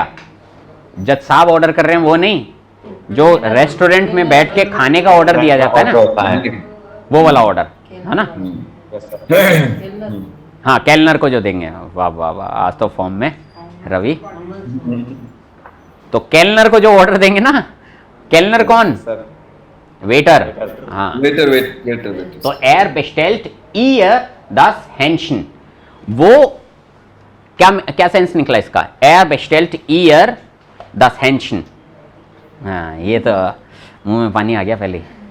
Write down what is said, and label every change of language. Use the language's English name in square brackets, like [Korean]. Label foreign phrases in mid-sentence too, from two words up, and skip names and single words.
[Hindi] जज साहब ऑर्डर कर रहे हैं वो नहीं, जो रेस्टोरेंट में बैठ के खाने का ऑर्डर दिया जाता है ना, वो वाला ऑर्डर, है ना? हाँ, कैलनर को जो देंगे। वाह वाह वाह, आज तो फॉर्म में रवि। तो कैलनर को जो ऑर्डर देंगे ना, कैलनर कौन? वेटर। हाँ, वेटर। [German] तो er bestellt ihr das Hähnchen, [Hindi] वो क्या सेंस निकला इसका? [German] er bestellt ihr das Hähnchen। [Hindi] हाँ, ये तो मुंह में पानी आ गया पहले।